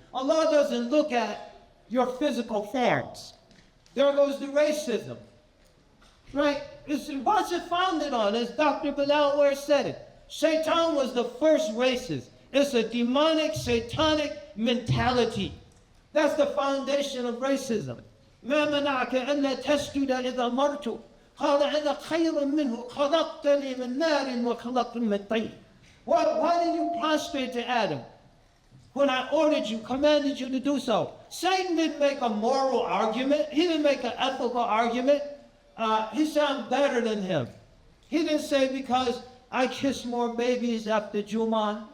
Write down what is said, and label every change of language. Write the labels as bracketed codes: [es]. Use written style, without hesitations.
[en] Allah doesn't look at your physical forms. There goes the racism. Right? What's it founded on? As Dr. Bilal said it. Shaitan was the first racist. It's a demonic, satanic mentality. That's the foundation of racism. [ar] ما منعك ألا تسجد إذا مرت قال أنا خير منه خلقتني من نار وخلقتني من طين. [en] Why did you prostrate to Adam when I ordered you, commanded you to do so? Satan didn't make a moral argument. He didn't make an ethical argument. He said, I'm better than him. He didn't say because I kiss more babies after Jummah.